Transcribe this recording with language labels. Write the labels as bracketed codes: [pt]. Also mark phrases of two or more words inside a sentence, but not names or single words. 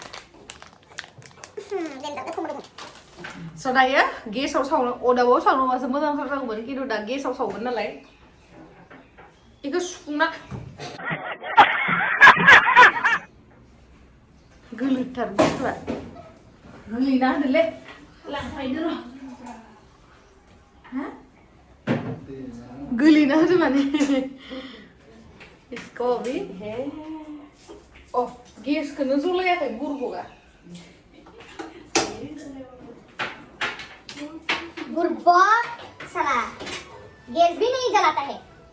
[brx] स' दायो गेसाव सावनो अदाबाव सावनोबासो मोजां जागौमोन खिन्थु दा गेसाव सावगोन नालाय बेखौ सुफुंना गोलोथार बुस्थुआ गोलैना होदोलै लांफायदो र' गोलैना होदो माने [hi] इसको अभी है [brx] ओ गेसखौनो जलायाखै गुरबगा [hi] बुर्बक साला गैस भी नहीं जलाता है